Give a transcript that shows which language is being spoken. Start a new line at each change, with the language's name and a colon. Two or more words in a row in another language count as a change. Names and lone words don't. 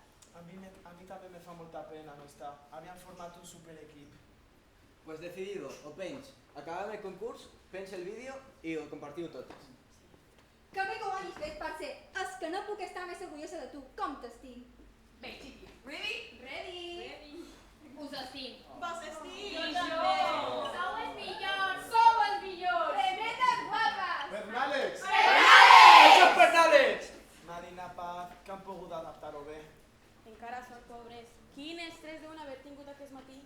Catalan: A mi també me fa molta pena no estar. Havien format un superequip.
Spanish: Pues decidido, o penys.
Catalan: Acabem el concurs, penys el vídeo i ho compartiu totes. Que bé que ho hagis fet, parce. És que no puc estar més orgullosa de tu. Com t'estim? Bé, xiqui,
English: ready? Ready.
Catalan: Us estim. Vos estim. Jo també. Sou els millors. Sou els millors. Tremendes guapes. Bernàlex! Això és Bernàlex! Marina Paz, que han pogut adaptar-ho bé. Encara sort, pobres. Quin estrès deuen haver tingut aquest matí.